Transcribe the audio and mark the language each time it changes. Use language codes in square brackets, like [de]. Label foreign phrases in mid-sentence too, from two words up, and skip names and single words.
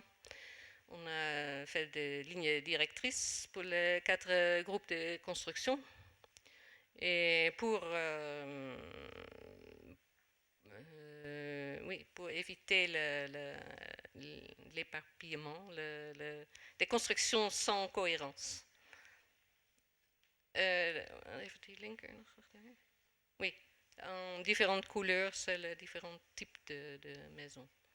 [fr] On a fait des lignes directrices pour les 4 groupes de construction. Et pour éviter l'éparpillement, des constructions sans cohérence. [nl] Even die linker nog terug. [fr] Oui, en différentes couleurs, c'est les différents types de maisons.